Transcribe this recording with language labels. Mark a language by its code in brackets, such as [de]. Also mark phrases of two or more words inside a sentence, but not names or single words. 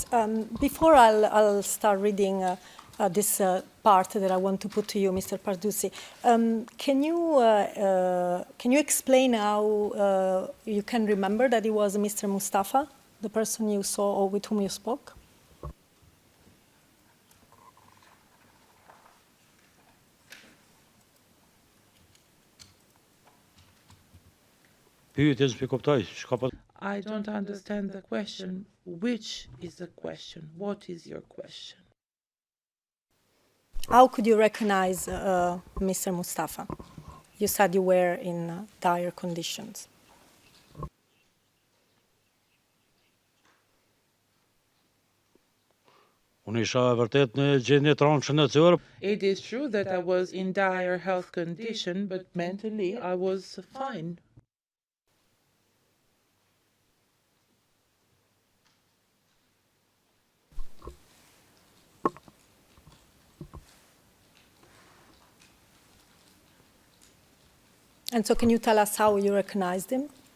[en] Before I'll start reading this part that I want to put to you, Mr. Pardusi, can you explain how you can remember that it was Mr. Mustafa, the person you saw or with whom you spoke? [sq] pyetjes për kuptoj, çka po [en] I don't understand the question. Which is the question? What is your question? How could you recognize Mr. Mustafa? You said you were in dire conditions. [sq] unë isha vërtet në gjendje të rëndë shëndetësore. [en] It is true that I was in dire health condition, but mentally I was fine. And so can you tell us how you recognized him?